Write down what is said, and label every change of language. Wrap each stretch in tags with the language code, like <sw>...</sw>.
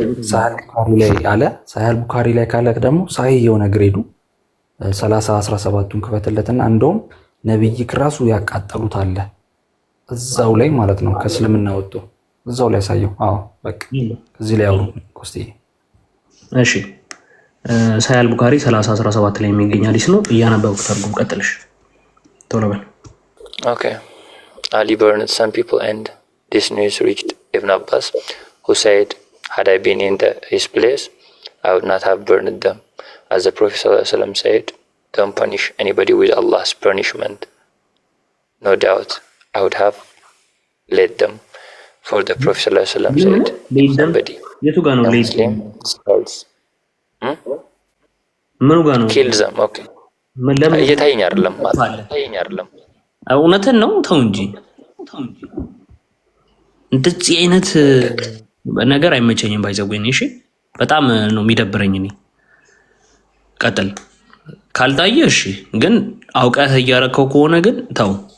<am>ሳሂህ ቡኻሪ ላይ ካለ ደግሞ ሳሂህ የሆነ ግሬዱ 30:17ቱን ክፈትለትና እንደውም ነብይክ ራሱ ያቃጠሉት አለ እዛው ላይ ማለት ነው። ከእስልምና ወጥቶ እዛው ላይ ያሳየው። አዎ በቃ እዚህ ላይ አውሩ ኮስቲ። እሺ ሳሂህ ቡኻሪ 30:17 ላይ የሚገኝ ሐዲስ ነው። እያነበብኩ ተርጉም። ቀጥልሽ ቶሎ በል።</am> <en>Okay. Ali burned some people and this news reached Ibn Abbas, who said, had I been in his place, I would not have burned them. As the Prophet ﷺ said, don't punish anybody with Allah's punishment. No doubt, I would have led them. For the Prophet ﷺ said, somebody Muslim starts killed them.</en> <am>Okay. እየታየኝ አይደለም እውነትን ነው። ተው እንጂ እንደዚህ አይነት ነገር አይመቸኝም። ባይዘጉኝ እሺ፣ በጣም ነው የሚደብረኝ። እኔ ቀጥል ካልታየ እሺ፣ ግን አውቀህ እያረከው ከሆነ ግን ተው።</am>